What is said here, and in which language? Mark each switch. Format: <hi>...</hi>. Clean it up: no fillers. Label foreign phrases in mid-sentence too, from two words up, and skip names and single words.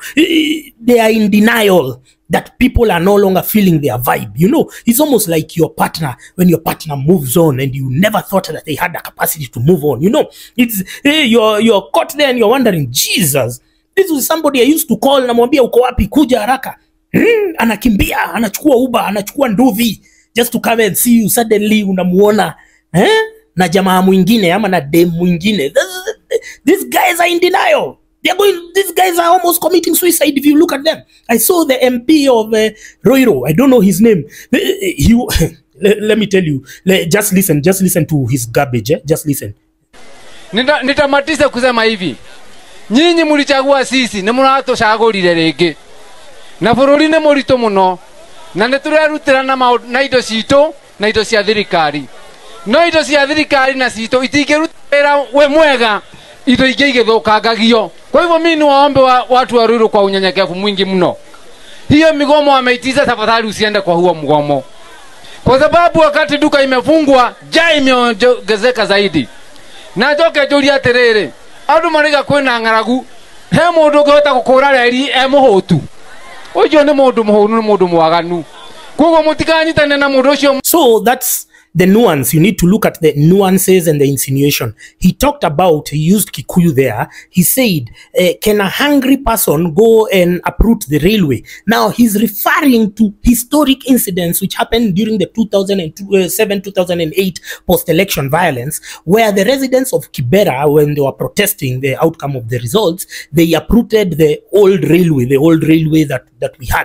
<en>They are in denial that people are no longer feeling their vibe. You know, it's almost like your partner, when your partner moves on and you never thought that they had the capacity to move on. You know, it's you're caught there and you're wondering, Jesus, this was somebody I used to call,</en> <sw>namwambia uko wapi, kuja haraka. Anakimbia, anachukua Uber, anachukua nduvi,</sw> <en>just to come and see you.</en> <sw>Suddenly unamuona na jamaa mwingine ama na dem mwingine.</sw> <en>These guys are in denial. These guys are almost committing suicide if you look at them. I saw the MP of Roiro, I don't know his name. Let me tell you, just listen to his garbage. Just listen.</en> <sw>Nitamatisa kusema hivi. Nyinyi mulichagua sisi, na munatuchagurire rĩngĩ.</sw> <ki>Na bũrũri nĩ mũritũ mũno. Na nĩtũrerutĩra na indo citũ, na indo cia thirikari. No indo cia thirikari na citũ itingĩrutĩra we mwega. Indo ingĩ igĩthũkangagio.</ki> <sw>Kwa hivyo mimi niwaombe watu wa Ruiru kwa unyenyekevu mwingi mno. Hiyo migomo wameitiza, tafadhali usiende kwa huo mgomo. Kwa sababu wakati duka imefungwa, njaa imeongezeka zaidi.</sw> <ki>Na njoke njũrie atĩrĩrĩ, andũ mariga kwĩna ng'aragu, he mũndũ ũngĩhota gũkũra reri mũhũtu. Ũcio nĩ mũndũ mũhũnu, nĩ mũndũ mwaganu. Koguo mũtikanyitane na mũndũ ũcio.</ki> <en>So that's the nuance. You need to look at the nuances and the insinuation. He talked about, he used Kikuyu there. He said, can a hungry person go and uproot the railway? Now he's referring to historic incidents which happened during the 2007-2008 post-election violence, where the residents of Kibera, when they were protesting the outcome of the results, they uprooted the old railway that we had.</en>